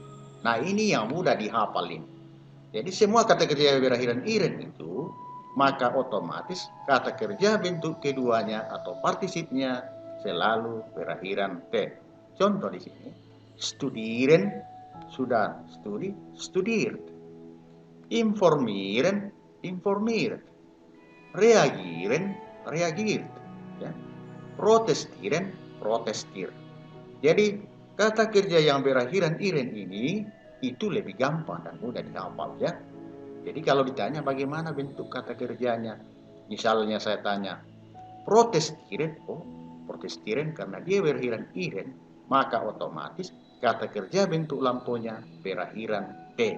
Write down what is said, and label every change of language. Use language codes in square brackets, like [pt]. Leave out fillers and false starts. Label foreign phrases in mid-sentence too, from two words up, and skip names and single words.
[id] Nah, ini yang mudah dihafalin. Jadi semua kata kerja yang berakhiran iren itu, maka otomatis kata kerja bentuk keduanya atau partisipnya selalu berakhiran T. Contoh di sini, studieren sudah studi, studiert. [de] Informieren, informiert. Reagieren, reagiert. Ya. Protestieren, protestir. [id] Jadi kata kerja yang berakhiran iren ini itu lebih gampang dan mudah dihafal ya. Jadi kalau ditanya bagaimana bentuk kata kerjanya, misalnya saya tanya protestiren, oh protestiren karena dia berakhiran iren, maka otomatis kata kerja bentuk lampunya berakhiran T.